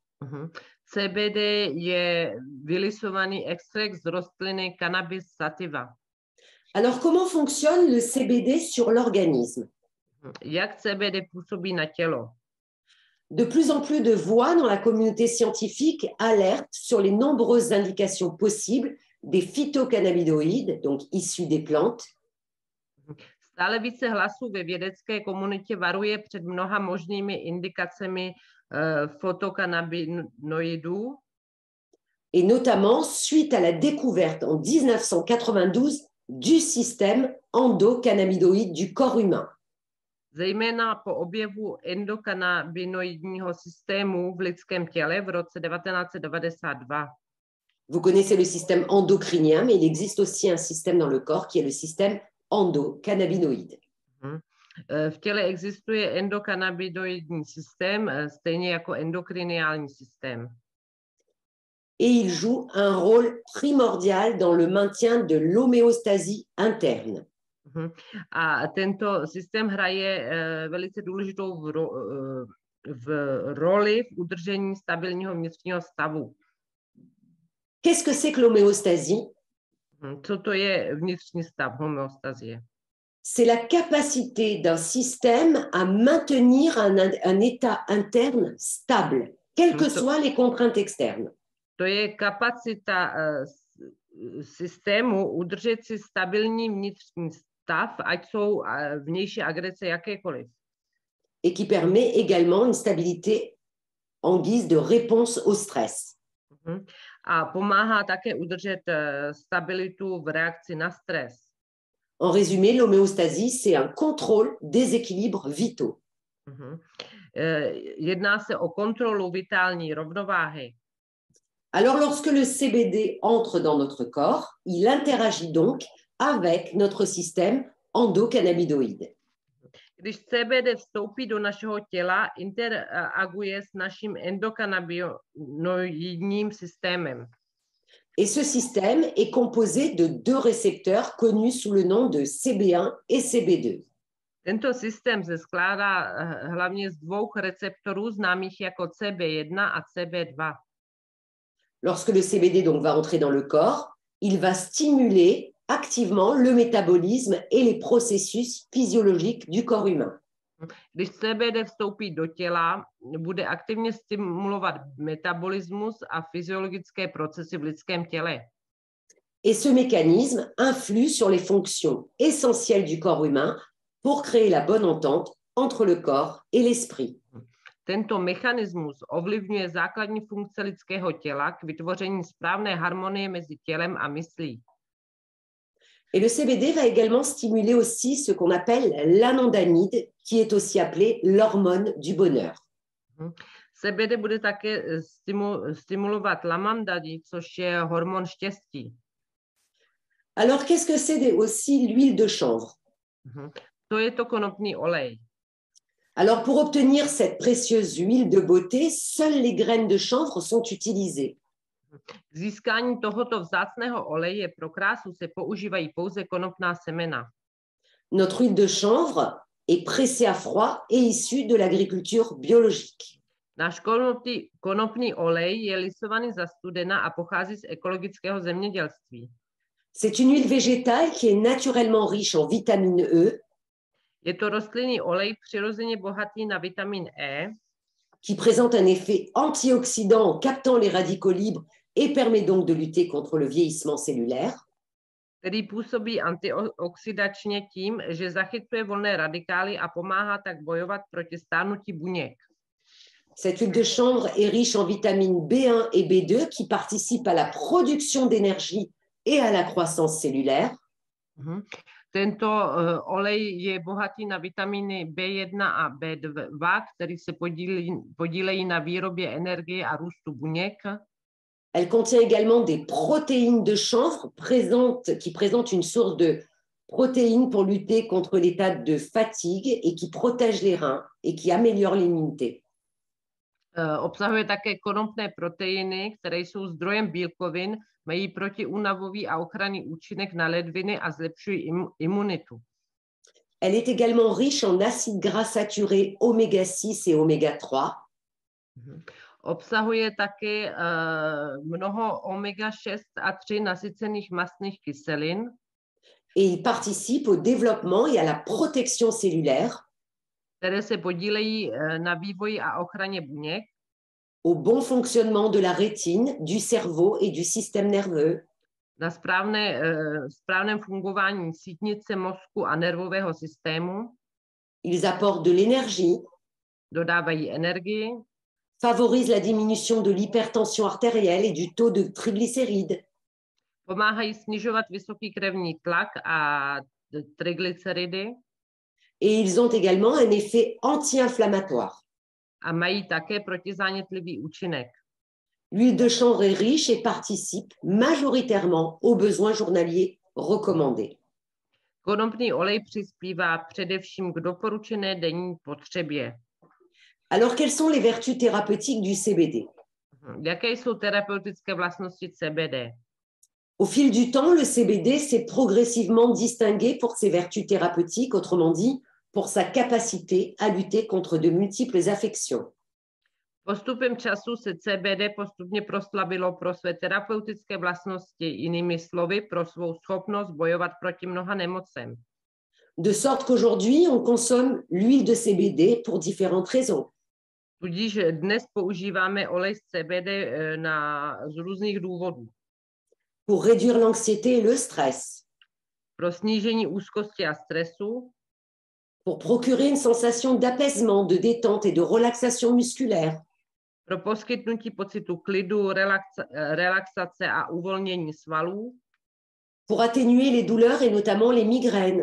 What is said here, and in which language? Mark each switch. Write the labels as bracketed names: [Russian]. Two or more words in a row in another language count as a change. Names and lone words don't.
[Czech] CBD je vylisovaný extrakt z rostliny Cannabis sativa. [French] Alors, comment fonctionne le CBD sur l'organisme? [Czech] Jak CBD působí na tělo? [French] De plus en plus de voix dans la communauté scientifique alertent sur les nombreuses indications possibles des phytocannabinoïdes, donc issus des plantes, [Czech] Stále více hlasů ve vědecké komunitě varuje před mnoha možnými indikacemi fotokannabinoidů, [French] et notamment suite à la découverte en 1992 du système endocannabinoïde du corps humain. [Czech] zejména po objevu endokannabinoidního systému v lidském těle v roce 1992. [French] Vous connaissez le système endocrinien, mais il existe aussi un système dans le corps qui est le système endocannabinoïde. [Czech] V těle existuje endokannabinoidní systém, stejně jako endokriniální systém. [French] Et il joue un rôle primordial dans le maintien de l'homéostasie interne. [Czech] A tento systém hraje velice důležitou roli v udržení stabilního vnitřního stavu. [French] Qu'est-ce que c'est que l'homéostasie? [Czech] Co to je vnitřní stav, homeostazie? [French] C'est la capacité d'un système à maintenir un état interne stable, quelles que soient les contraintes externes. [Czech] To je kapacita systému udržet si stabilní vnitřní stav, ať jsou vnější agrese jakékoliv. [French] Et qui permet également une stabilité en guise de réponse au stress. [Czech] A pomáhá také udržet stabilitu v reakci na stres. [French] En résumé, l'homéostasie, c'est un contrôle des équilibres vitaux. [Czech] Jedná se o kontrolu vitální rovnováhy. [French] Alors, lorsque le CBD entre dans notre corps, il interagit donc avec notre système endocannabinoïde. [Czech] Když CBD vstoupí do našeho těla, interaguje s naším endokannabinoidním systémem. [French] Et ce système est composé de deux récepteurs connus sous le nom de CB1 et CB2. [Czech] Tento systém se skládá hlavně z dvou receptorů známých jako CB1 a CB2. [French] Lorsque le CBD donc va entrer dans le corps, il va stimuler activement le métabolisme et les processus physiologiques du corps humain. [Czech] Když CBD vstoupí do těla, bude aktivně stimulovat metabolismus a fyziologické procesy v lidském těle. [French] Et ce mécanisme influe sur les fonctions essentielles du corps humain pour créer la bonne entente entre le corps et l'esprit. [Czech] Tento mechanismus ovlivňuje základní funkce lidského těla k vytvoření správné harmonie mezi tělem a myslí. [French] Et le CBD va également stimuler aussi ce qu'on appelle l'anandamide, qui est aussi appelée l'hormone du bonheur. [Czech] CBD bude také stimulovat lamandadí, což je hormon štěstí. [French] Alors, qu'est-ce que c'est aussi l'huile de chanvre? [Czech] To je to konopný olej. [French] Alors, pour obtenir cette précieuse huile de beauté, seules les graines de chanvre sont utilisées. [Czech] K získání tohoto vzácného oleje pro krásu se používají pouze konopná semena. [French] Notre huile de chanvre est pressée à froid et issue de l'agriculture biologique. [Czech] Náš konopný olej je lisovaný za studena a pochází z ekologického zemědělství. [French] C'est une huile végétale qui est naturellement riche en vitamine E. [Czech] Je to rostlinný olej přirozeně bohatý na vitamin E, [French] qui présente un effet antioxydant en captant les radicaux libres et permet donc de lutter contre le vieillissement cellulaire. [Czech] Který působí antioxidačně tím, že zachycuje volné radikály a pomáhá tak bojovat proti stárnutí buněk. [French] Cette huile de chanvre est riche en vitamines B1 et B2 qui participent à la production d'énergie et à la croissance cellulaire. [Czech] Tento olej je bohatý na vitamíny B1 a B2, které se podílejí na výrobě energie a růstu buněk. [French] Elle contient également des protéines de chanvre qui présentent une source de protéines pour lutter contre l'état de fatigue et qui protègent les reins et qui améliorent l'immunité. [Czech] Obsahuje také konopné proteiny, které jsou zdrojem bílkovin, mají protiúnavový a ochranný účinek na ledviny a zlepšují imunitu. [French] Elle est également riche en acides gras saturés oméga 6 et oméga 3. [Czech] Obsahuje také mnoho omega 6 a 3 nasycených mastných kyselin. [French] Et il participe au développement et à la protection cellulaire. [Czech] které se podílejí na vývoji a ochraně buněk, [French] au bon fonctionnement de la rétine, du cerveau et du système nerveux, [Czech] na správném fungování sítnice mozku a nervového systému, [French] ils apportent de l'énergie, [Czech] dodávají energii, [French] favorisent la diminution de l'hypertension artérielle et du taux de triglycérides, [Czech] pomáhají snižovat vysoký krevní tlak a triglyceridy [French] et ils ont également un effet anti-inflammatoire. [Czech] a mají také protizánětlivý účinek. [French] L'huile de chanvre est riche et participe majoritairement aux besoins journaliers recommandés. [Czech] Konopný olej přispívá především k doporučené denní potřebě. [French] Alors, quelles sont les vertus thérapeutiques du CBD? [Czech] Jaké jsou terapeutické vlastnosti CBD? [French] Au fil du temps, le CBD s'est progressivement distingué pour ses vertus thérapeutiques, autrement dit, pour sa capacité à lutter contre de multiples affections. [Czech] Postupem času se CBD postupně proslavilo pro své terapeutické vlastnosti, jinými slovy pro svou schopnost bojovat proti mnoha nemocem. [French] De sorte qu'aujourd'hui, on consomme l'huile de CBD pour différentes raisons. [Czech] Tudíž dnes používáme olej z CBD z různých důvodů. [French] Pour réduire l'anxiété et le stress, [Czech] Pro snížení úzkosti a stresu, [French] pour procurer une sensation d'apaisement, de détente et de relaxation musculaire, [Czech] pro poskytnutí pocitu klidu, relaxace a uvolnění svalů, [French] pour atténuer les douleurs et notamment les migraines,